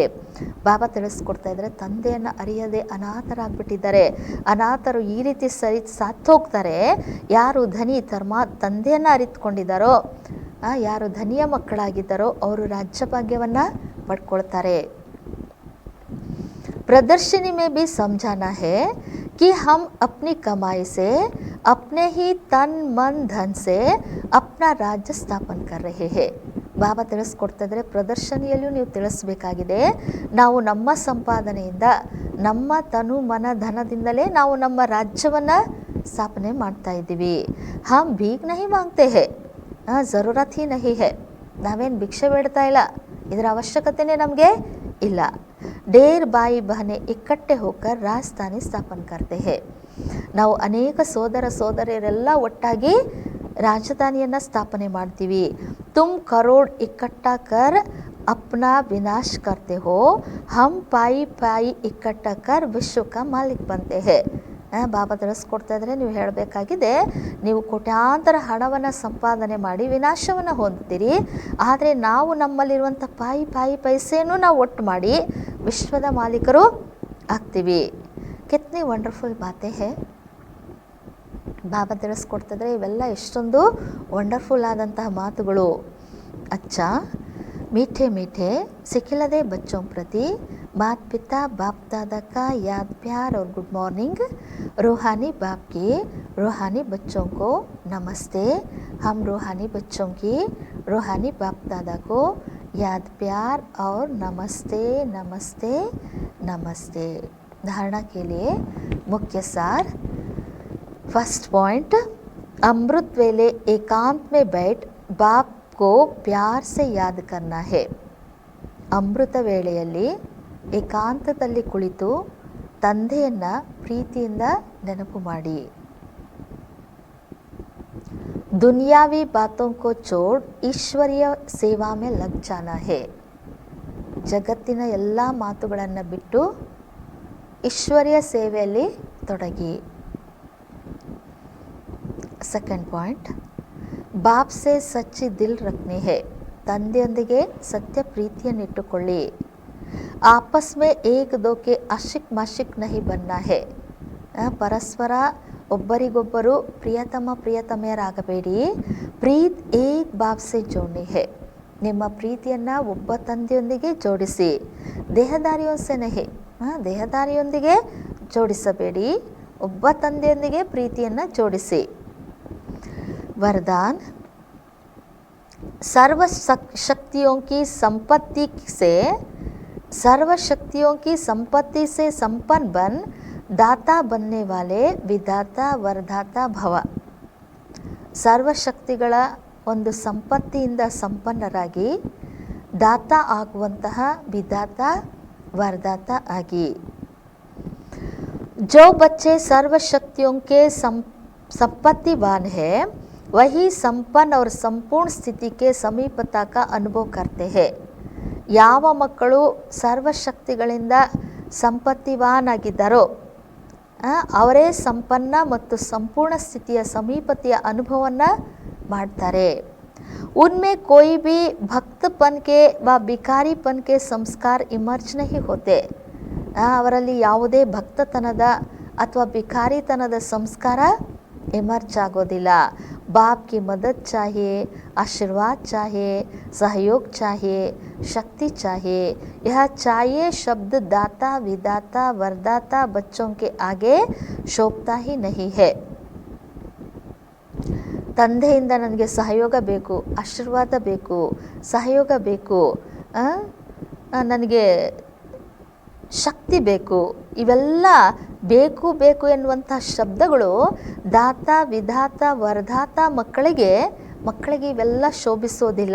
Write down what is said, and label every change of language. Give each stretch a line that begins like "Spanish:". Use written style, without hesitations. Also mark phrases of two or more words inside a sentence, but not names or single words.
Kannada: ಬಾಬಾ ತಿಳಿಸ್ಕೊಡ್ತಾ ಇದ್ದಾರೆ ತಂದೆಯನ್ನು ಅರಿಯದೆ ಅನಾಥರಾಗ್ಬಿಟ್ಟಿದ್ದಾರೆ. ಅನಾಥರು ಈ ರೀತಿ ಸಾಥೋಗ್ತಾರೆ. ಯಾರು ಧನಿ ತಂದೆಯನ್ನು ಅರಿತುಕೊಂಡಿದ್ದಾರೋ, ಯಾರು ಧನಿಯ ಮಕ್ಕಳಾಗಿದ್ದಾರೋ ಅವರು ರಾಜ್ಯ ಭಾಗ್ಯವನ್ನು ಪಡ್ಕೊಳ್ತಾರೆ.
Hindi: प्रदर्शनी में भी समझाना है कि हम अपनी कमाई से अपने ही तन मन धन से अपना राज्य स्थापन कर रहे हैं.
Kannada: ಬಾಬಾ ತಿಳಿಸ್ಕೊಡ್ತಾ ಇದ್ದಾರೆ ಪ್ರದರ್ಶನಿಯಲ್ಲಿಯೂ ನೀವು ತಿಳಿಸ್ಬೇಕಾಗಿದೆ, ನಾವು ನಮ್ಮ ಸಂಪಾದನೆಯಿಂದ ನಮ್ಮ ತನು ಮನ ಧನದಿಂದಲೇ ನಾವು ನಮ್ಮ ರಾಜ್ಯವನ್ನು ಸ್ಥಾಪನೆ ಮಾಡ್ತಾ ಇದ್ದೀವಿ.
Hindi: हम भीख नहीं माँगते हैं ज़रूरत ही नहीं है.
Kannada: ನಾವೇನು ಭಿಕ್ಷೆ ಬೇಡ್ತಾ ಇಲ್ಲ, ಇದರ ಅವಶ್ಯಕತೆಯೇ ನಮಗೆ ಇಲ್ಲ.
Hindi: ढेर भाई बहने इकट्ठे होकर राजधानी स्थापन करते हैं.
Kannada: ನಾವು ಅನೇಕ ಸೋದರ ಸೋದರಿಯರೆಲ್ಲ ಒಟ್ಟಾಗಿ ರಾಜಧಾನಿಯನ್ನು ಸ್ಥಾಪನೆ ಮಾಡ್ತೀವಿ.
Hindi: तुम करोड़ इकट्ठा कर अपना विनाश करते हो, हम पाई पाई इकट्ठा कर विश्व का मालिक बनते हैं.
Kannada: ಬಾಬಾ ತಿಳಿಸ್ಕೊಡ್ತಾ ಇದ್ದಾರೆ, ನೀವು ಹೇಳಬೇಕಾಗಿದೆ ನೀವು ಕೋಟ್ಯಾಂತರ ಹಣವನ್ನು ಸಂಪಾದನೆ ಮಾಡಿ ವಿನಾಶವನ್ನು ಹೊಂದ್ತೀರಿ, ಆದರೆ ನಾವು ನಮ್ಮಲ್ಲಿರುವಂಥ ಪೈಸೆಯನ್ನು ನಾವು ಒಟ್ಟು ಮಾಡಿ ವಿಶ್ವದ ಮಾಲೀಕರು ಆಗ್ತೀವಿ.
Hindi: कितनी वंडरफुल बातें हैं.
Kannada: ಬಾಬಾ ತಿಳಿಸ್ಕೊಡ್ತಿದ್ರೆ ಇವೆಲ್ಲ ಎಷ್ಟೊಂದು ವಂಡರ್ಫುಲ್ ಆದಂತಹ ಮಾತುಗಳು.
Hindi: ಅಚ್ಚಾ मीठे मीठे सिखिलदे बच्चों प्रति माता पिता बाप दादा का याद प्यार और
English: good morning.
Hindi: रूहानी बाप की रूहानी बच्चों को नमस्ते. हम रूहानी बच्चों की रूहानी बाप दादा को याद प्यार और नमस्ते नमस्ते नमस्ते. धारणा के लिए मुख्य सार.
English: first point,
Hindi: अमृत वेले एकांत में बैठ बाप को प्यार से याद करना है.
Kannada: ಅಮೃತ ವೇಳೆಯಲ್ಲಿ ಏಕಾಂತದಲ್ಲಿ ಕುಳಿತು ತಂದೆಯನ್ನು ಪ್ರೀತಿಯಿಂದ ನೆನಪು ಮಾಡಿ.
Hindi: दुनियावी बातों को छोड़ ईश्वरीय सेवा में लग जाना है.
Kannada: ಜಗತ್ತಿನ ಎಲ್ಲ ಮಾತುಗಳನ್ನು ಬಿಟ್ಟು ಈಶ್ವರೀಯ ಸೇವೆಯಲ್ಲಿ ತೊಡಗಿ.
English: second point,
Hindi: बाप से सच्ची दिल रखने है.
Kannada: ತಂದೆಯೊಂದಿಗೆ ಸತ್ಯ ಪ್ರೀತಿಯನ್ನಿಟ್ಟುಕೊಳ್ಳಿ.
Hindi: आपस में एक दो के आशिक माशूक नहीं बनना है.
Kannada: ಪರಸ್ಪರ ಒಬ್ಬರಿಗೊಬ್ಬರು ಪ್ರಿಯತಮೆಯರಾಗಬೇಡಿ.
Hindi: प्रीत एक बाप से जोड़नी है.
Kannada: ನಿಮ್ಮ ಪ್ರೀತಿಯನ್ನು ಒಬ್ಬ ತಂದೆಯೊಂದಿಗೆ ಜೋಡಿಸಿ.
Hindi: देहधारियों से नहीं,
Kannada: ದೇಹದಾರಿಯೊಂದಿಗೆ ಜೋಡಿಸಬೇಡಿ, ಒಬ್ಬ ತಂದೆಯೊಂದಿಗೆ ಪ್ರೀತಿಯನ್ನು ಜೋಡಿಸಿ.
Hindi: वरदान, सर्व शक्तियों की संपत्ति से संपन्न बन दाता बनने वाले विधाता वरदाता भव.
Kannada: ಸರ್ವಶಕ್ತಿಗಳ ಒಂದು ಸಂಪತ್ತಿಯಿಂದ ಸಂಪನ್ನರಾಗಿ ದಾತ ಆಗುವಂತಹ ವಿಧಾತ ವರದಾತ ಆಗಿ.
Hindi: जो बच्चे सर्व शक्तियों के संपत्तिवान है वही संपन्न और संपूर्ण स्थिति के समीपता का अनुभव करते हैं.
Kannada: ಯಾವ ಮಕ್ಕಳು ಸರ್ವಶಕ್ತಿಗಳಿಂದ ಸಂಪತ್ತಿವಾನಾಗಿದ್ದಾರೋ ಅವರೇ ಸಂಪನ್ನ ಮತ್ತು ಸಂಪೂರ್ಣ ಸ್ಥಿತಿಯ ಸಮೀಪತೆಯ ಅನುಭವವನ್ನು ಮಾಡ್ತಾರೆ.
Hindi: उनमें कोई भी भक्तपन के व भिखारीपन के संस्कार इमर्ज नहीं होते.
Kannada: ಅವರಲ್ಲಿ ಯಾವುದೇ ಭಕ್ತತನದ ಅಥವಾ ಭಿಕಾರಿತನದ ಸಂಸ್ಕಾರ इमर्ज आगोदिಲ್ಲ.
Hindi: बाप की मदद चाहिए, आशीर्वाद चाहिए, सहयोग चाहिए, शक्ति चाहिए. यह चाहिए शब्द दाता विदाता वरदाता बच्चों के आगे शोभता ही नहीं है.
Kannada: ತಂದೆಯಿಂದ ನನಗೆ ಸಹಯೋಗ ಬೇಕು, ಆಶೀರ್ವಾದ ಬೇಕು, ಸಹಯೋಗ ಬೇಕು, ನನಗೆ ಶಕ್ತಿ ಬೇಕು, ಇವೆಲ್ಲ ಬೇಕು ಬೇಕು ಎನ್ನುವಂಥ ಶಬ್ದಗಳು ದಾತ ವಿಧಾತ ವರದಾತ ಮಕ್ಕಳಿಗೆ ಇವೆಲ್ಲ ಶೋಭಿಸೋದಿಲ್ಲ.